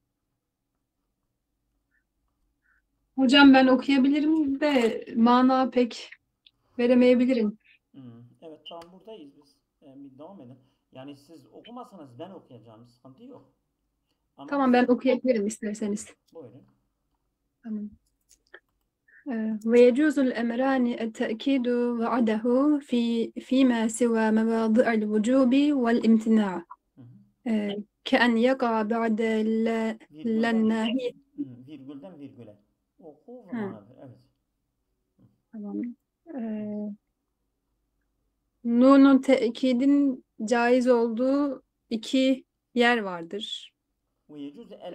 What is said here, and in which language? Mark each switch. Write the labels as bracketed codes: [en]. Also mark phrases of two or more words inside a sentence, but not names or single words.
[tr] Hocam ben okuyabilirim de mana pek veremeyebilirim. Evet, tamam, buradayız biz. Bir devam edin. Yani siz okumasanız ben okuyacağım. Sıkıntı yok. Ama Tamam ben siz okuyabilirim isterseniz. buyurun. Tamam. [ar] ويجوز الأمران التأكيد وعده فيما سوى مواضع الوجوب والامتناع Hı hı. كأن يقع بعد [tr] Virgülden [ar] الناهية. [tr] virgülden virgüle. Oku ve Ha, mana ver. Evet. tamam. Evet. Nunun tekidin caiz olduğu iki yer vardır. [ar] ويجوز ال